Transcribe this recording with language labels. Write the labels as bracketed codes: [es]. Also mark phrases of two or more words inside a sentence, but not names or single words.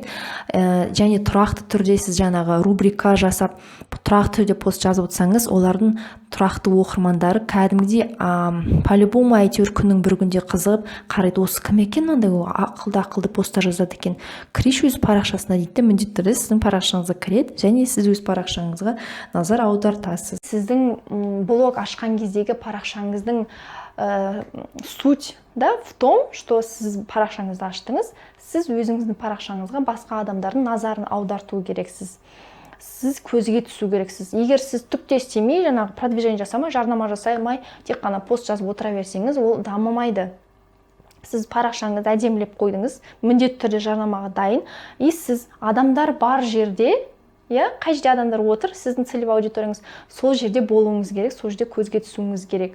[kk] Және тұрақты түрде сіз жаңағы рубрика жасап, тұрақты түрде пост жазып отырсаңыз, олардың тұрақты оқырмандары кәдімгідей по-любому әйтеуір күннің бір күнде қызығып қарайды, осы кім екен, мынандай ақылды посттар жазады екен, кірейші өз парақшасына дейді, міндетті түрде сіздің парақшаңызға кіреді және сіз өз парақшаңызға назар аудартасыз. Сіздің блог ашқан кездегі парақшаңыздың [ru] суть в том, что [kk] сіз парақшаңызды аштыңыз, сіз өзіңіздің парақшаңызға басқа адамдардың назарын аударту керексіз. Сіз көзге түсу керексіз. Егер сіз түк те істемей, жаңағы продвижение жасамай, жарнама жасамай, тек қана пост жазып отыра берсеңіз, ол дамымайды. Сіз парақшаңызды әдемілеп қойдыңыз, міндетті түрде жарнамаға дайын, и сіз адамдар бар жерде, қай жерде адамдар отыр, сіздің целевой аудиторияңыз сол жерде болуыңыз керек, сол жерде көзге түсуіңіз керек.